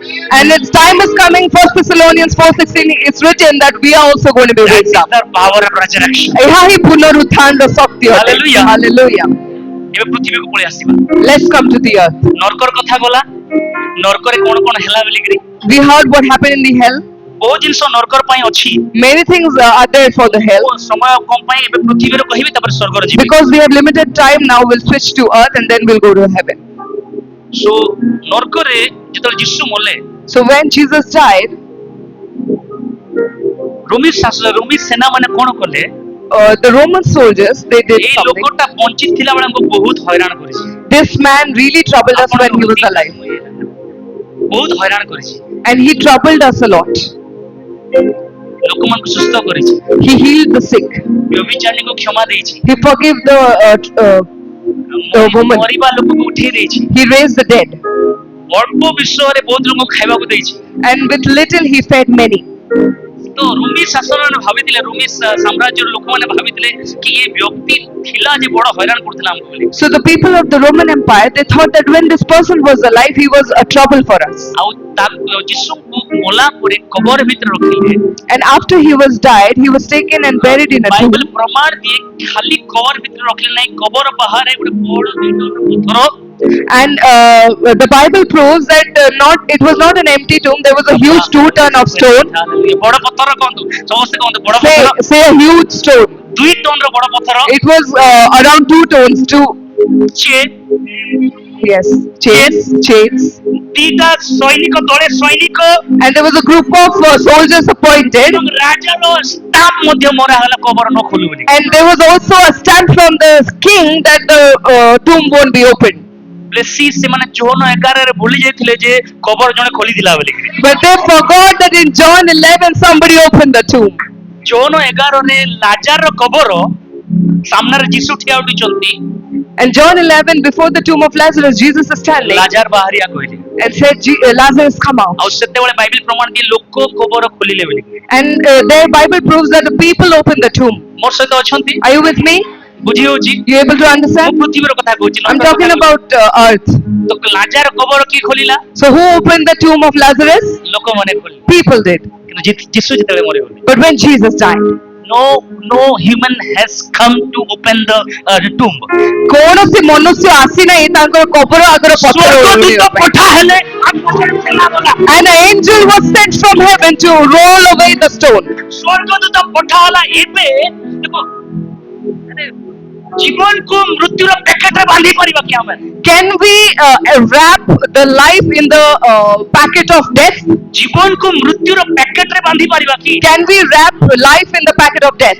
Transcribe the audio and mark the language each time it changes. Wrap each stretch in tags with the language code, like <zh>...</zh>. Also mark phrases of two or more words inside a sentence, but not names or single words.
<en>And its time is coming. 1 Thessalonians 4:16 it's written that we are also going to be raised up. The power of resurrection.</en> <or>ଏହା ହିଁ ପୁନରୁତ୍ଥାନର ଶକ୍ତି ଅଟେ।</or> <en>Hallelujah. Hallelujah.</en> <or>ଏବେ ପୃଥିବୀକୁ ପଳେଇ ଆସିବା</or> <en>Let's come to the earth.</en> <or>ନରକର କଥା ଗଲା ନରକରେ କଣ କଣ ହେଲା ବୋଲିକିରି</or> <en>We heard what happened in the hell.</en> <or>ବହୁତ ଜିନିଷ ନରକର ପାଇଁ ଅଛି</or> <en>Many things are there for the hell.</en> <or>ସମୟ କମ ପାଇଁ ଏବେ ପୃଥିବୀରେ କହିବି ତାପରେ ସ୍ୱର୍ଗରେ ଯିବି</or> <en>Because we have limited time now, we'll switch to earth and then we'll go to heaven.</en> <or>ସୋ ନରକରେ ଯେତେବେଳେ ଯୀଶୁ ମଲେ</or> <en>So when Jesus died,</en> <or>ରୋମୀ ସେନା ମାନେ କଣ କଲେ</or> <en>the Roman soldiers, they did</en> <or>ଏଇ</or> <en>something.</en> <or>ଲୋକଟା ବଞ୍ଚିଥିଲା ବେଳେ ଆମକୁ ବହୁତ ହଇରାଣ କରିଛି</or> <en>This man really troubled us when he was alive.</en> <or>ବହୁତ ହଇରାଣ କରିଛି</or> <en>And he troubled us a lot.</en> <or>ଲୋକମାନଙ୍କୁ ସୁସ୍ଥ କରିଛି,</or> <en>He healed the sick.</en> <or>ବ୍ୟଭିଚାରୀଙ୍କୁ କ୍ଷମା ଦେଇଛି,</or> <en>He forgave the woman.</en> <or>ମରିବା ଲୋକକୁ ଉଠେଇ ଦେଇଛି,</or> <en>He raised the dead.</en> <or>ଅଳ୍ପ ବିଷୟରେ ବହୁତ ଲୋକଙ୍କୁ ଖାଇବାକୁ ଦେଇଛି।</or> <en>And with little he fed many.</en> <or>ତ ରୁମି ଶାସନ ଭାବିଥିଲେ, ରୁମି ସାମ୍ରାଜ୍ୟର ଲୋକମାନେ ଭାବିଥିଲେ କି ଏ ବ୍ୟକ୍ତି ଥିଲା ଯେ ବଡ ହଇରାଣ କରୁଥିଲା ଆମକୁ ବୋଲି।</or> <en>So the people of the Roman Empire, they thought that when this person was alive, he was a trouble for us.</en> <or>ଆଉ ଯୀଶୁଙ୍କୁ ମଲା ପରେ କବର ଭିତରେ ରଖିଲେ।</or> <en>And after he was died, he was taken and buried in a tomb.</en> <or>ବାଇବଲ ପ୍ରମାଣ ଦିଏ ଖାଲି କବର ଭିତରେ ରଖିଲେ ନାହିଁ, କବର ବାହାରେ ଗୋଟେ ବଡ ପଥର।</or> <en>And the Bible proves that it was not an empty tomb. There was a huge 2 ton of stone.</en> <or>ବଡ ପଥର କହନ୍ତୁ, ସମସ୍ତେ କହନ୍ତୁ ବଡ ପଥର।</or> <en>Say a huge stone.</en> <or>2 ଟନର ବଡ ପଥର।</or> <en>It was around 2 tons too. Yes, chains.</en> <or>ଦିଟା ସୈନିକ ତଳେ ସୈନିକ।</or> <en>And there was a group of soldiers appointed.</en> <or>ରାଜାର ଷ୍ଟାମ୍ପ ମଧ୍ୟ ମରା ହେଲା କବର ନ ଖୋଲୁ ବୋଲି।</or> <en>And there was also a stamp from the king that the tomb won't be opened.</en> <or>ସେମାନେ ଜୋନ 11 ରେ ଭୁଲି ଯାଇଥିଲେ ଯେ କବର ଜଣେ ଖୋଲିଥିଲା ବୋଲି।</or> <en>But they forgot that in John 11 somebody opened the tomb.</en> <or>ଜୋନ 11 ରେ ଲାଜାର କବର ସାମ୍ନାରେ ଯୀଶୁ ଠିଆ ଉଠିଛନ୍ତି।</or> <en>And John 11, before the tomb of Lazarus, Jesus is standing</en> <or>ଲାଜାର ବାହାରିଆ କହିଲେ</or> <en>and said, Lazarus, come out.</en> <or>ଆଉ ସେତେବେଳେ ବାଇବେଲ ପ୍ରମାଣ ଦିଏ ଲୋକ କବର ଖୋଲିଲେ ବୋଲି।</or> <en>And their Bible proves that the people opened the tomb.</en> <or>ମୋର ସହିତ ଅଛନ୍ତି?</or> <en>Are you with me?</en> <or>ବୁଝି ହଉଛି?</or> <en>You able to understand?</en> <or>ମୁଁ ପୃଥିବୀର କଥା କହୁଛି।</or> <en>I'm talking about earth.</en> <or>ତ ଲାଜାର କବର କିଏ ଖୋଲିଲା?</or> <en>So who opened the tomb of Lazarus?</en> <or>ଲୋକମାନେ ଖୋଲିଲେ।</or> <en>People did.</en> <or>କିନ୍ତୁ ଯୀଶୁ ଯେତେବେଳେ ମରିଗଲେ,</or> <en>But when Jesus died, no human has come to open the tomb.</en> <or>କୌଣସି ମନୁଷ୍ୟ ଆସି ନାହିଁ ତାଙ୍କର କବର ଆଗର ପଥର ସ୍ୱର୍ଗଦୂତ ପଠା ହେଲେ</or> <en>An angel was sent from heaven to roll away the stone.</en> <or>ସ୍ୱର୍ଗଦୂତ ପଠା ହେଲା। ଏବେ ଦେଖ ଜୀବନକୁ ମୃତ୍ୟୁର ପ୍ୟାକେଟରେ ବାନ୍ଧି ପାରିବା କି ଆମେ?</or> <en>Can we wrap the life in the packet of death?</en> <or>ଜୀବନକୁ ମୃତ୍ୟୁର ପ୍ୟାକେଟରେ ବାନ୍ଧି ପାରିବା କି?</or> <en>Can we wrap life in the packet of death?</en>